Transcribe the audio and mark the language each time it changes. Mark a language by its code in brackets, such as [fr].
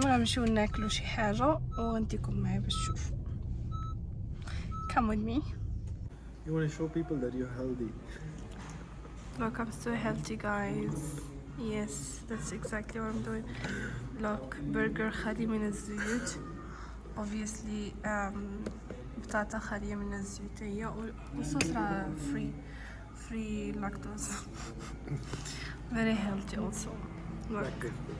[ar] غنمشيو ناكلو شي حاجة وغنديكم معايا باش تشوفوا. [en] Come with me. You want to show people that you're healthy. Look, I'm so healthy, guys. Yes, that's exactly what I'm doing. Look, [ar] burger خالي من الزيوت. [en] Obviously, [ar] بطاطا خالية من الزيوت هي والصوص راه [en] free lactose. Very healthy also. Look.